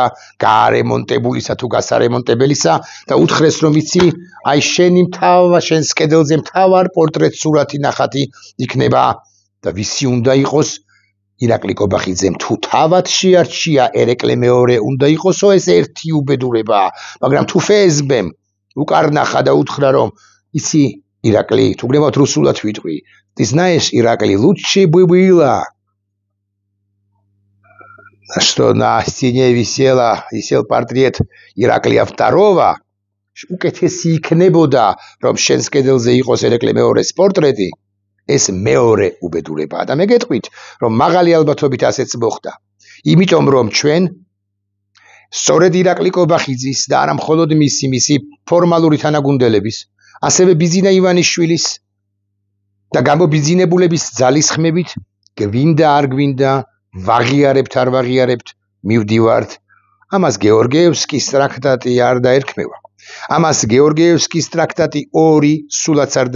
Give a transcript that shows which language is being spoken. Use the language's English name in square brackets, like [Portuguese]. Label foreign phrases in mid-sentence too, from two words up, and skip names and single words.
[Georgian] გაარემონტებულისა თუ გასარემონტებელისა და უთხრეს რომ იცი, აი შენს კედელზე მთავარ პორტრეტ სურათი ნახატი იქნება და ვისი უნდა იყოს ირაკლი კობახიძემ თუ თავად შეარჩია ერეკლე მეორე უნდა იყოსო ეს ერთი უბედურებაა, მაგრამ თუ ფსბ-მ უკარნახა და უთხრა რომ იცი ირაკლი, თუ გნებავთ რუსულად ვიტყვი, [Russian] ты знаешь, Ираклий, лучше бы было что на стене висел портрет Ираклия II, [Georgian] უკეთესი იქნებოდა, რომ შენს კედელზე იყოს ერეკლე მეორის პორტრეტი, ეს მეორე უბედურებაა და მე გეტყვით, რომ მაღალი ალბათობით ასეც მოხდა. იმიტომ რომ ჩვენ სწორედ ირაკლი კობახიძის და არა მხოლოდ მისი ფორმალური თანაგუნდელების, ასევე ბიზინა ივანიშვილის და გამობიძინებულების ძალისხმევით გვინდა არ გვინდა ვაღიარებთ არ ვაღიარებთ მივდივართ ამას გეორგიევსკის ტრაქტატი არ დაერქმევა ამას გეორგიევსკის ტრაქტატი 2 სულაც არ